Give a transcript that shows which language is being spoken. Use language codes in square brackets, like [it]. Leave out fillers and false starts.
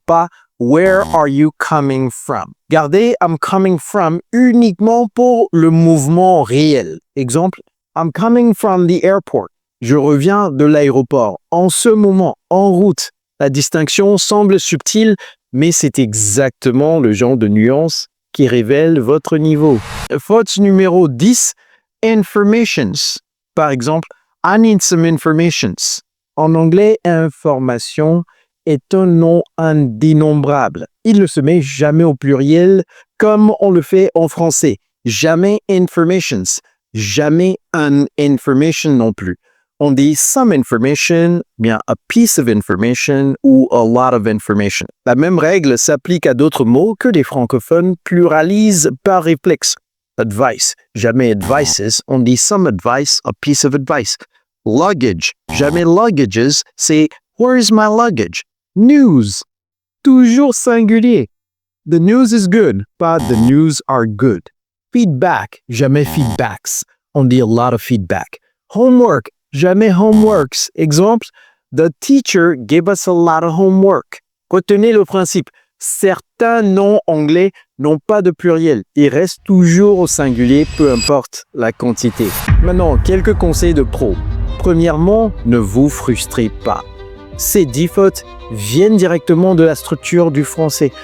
[fr] Pas [en] where are you coming from? [fr] Gardez [en] I'm coming from [fr] uniquement pour le mouvement réel. Exemple, [en] I'm coming from the airport. [fr] Je reviens de l'aéroport. En ce moment, en route. La distinction semble subtile, mais c'est exactement le genre de nuance qui révèle votre niveau. Faute numéro 10, informations. Par exemple, [en] I need some informations. [fr] En anglais, information est un nom indénombrable. Il ne se met jamais au pluriel comme on le fait en français. Jamais informations. Jamais [en] an information [fr] non plus. On dit [en] some information, [fr] bien [en] a piece of information [fr] ou [en] a lot of information. [fr] La même règle s'applique à d'autres mots que les francophones pluralisent par réflexe. Advice, jamais advices, on dit [en] some advice, a piece of advice. [fr] Luggage, jamais luggages, c'est [en] where is my luggage? [fr] News, toujours singulier. [en] The news is good, [fr] pas [en] the news are good. Feedback, [fr] jamais [en] feedbacks, [fr] on dit [en] a lot of feedback. Homework, [fr] jamais [en] homeworks. [fr] Exemple, [en] the teacher gave us a lot of homework. [fr] Retenez le principe. Certains noms anglais n'ont pas de pluriel. Ils restent toujours au singulier, peu importe la quantité. Maintenant, quelques conseils de pro. Premièrement, ne vous frustrez pas. Ces 10 fautes viennent directement de la structure du français.